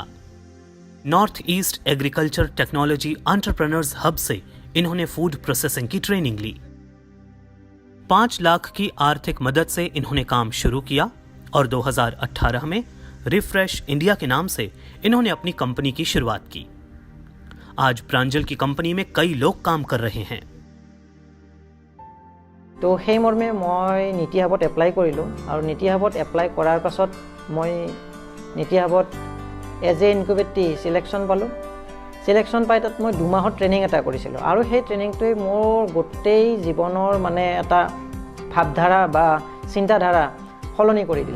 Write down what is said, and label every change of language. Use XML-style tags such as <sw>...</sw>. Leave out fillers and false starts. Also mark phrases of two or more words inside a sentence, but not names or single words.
<hi>नॉर्थ ईस्ट एग्रीकल्चर टेक्नोलॉजी एंटरप्रेन्योर्स हब से इन्होंने</hi> <en>food processing</en> <hi>की ट्रेनिंग ली। 5 लाख की आर्थिक मदद से इन्होंने काम शुरू किया और 2018 में रिफ्रेश इंडिया के नाम से इन्होंने अपनी कंपनी की शुरुआत की। आज प्रांजल की कंपनी में कई लोग काम कर रहे हैं।</hi> <as>তো সেই মৰ্মে মই নীতি হাবত এপ্লাই কৰিলোঁ আৰু নীতি হাবত এপ্লাই কৰাৰ পাছত মই নীতি হাবত</as> <en>as an incubatee</en> <as>চিলেকশ্যন পালোঁ। চিলেকশ্যন পাই তাত মই 2 মাহৰ ট্ৰেইনিং এটা কৰিছিলোঁ আৰু সেই ট্ৰেইনিংটোৱে মোৰ গোটেই জীৱনৰ মানে এটা ভাৱধাৰা বা চিন্তাধাৰা সলনি কৰি দিল।</as>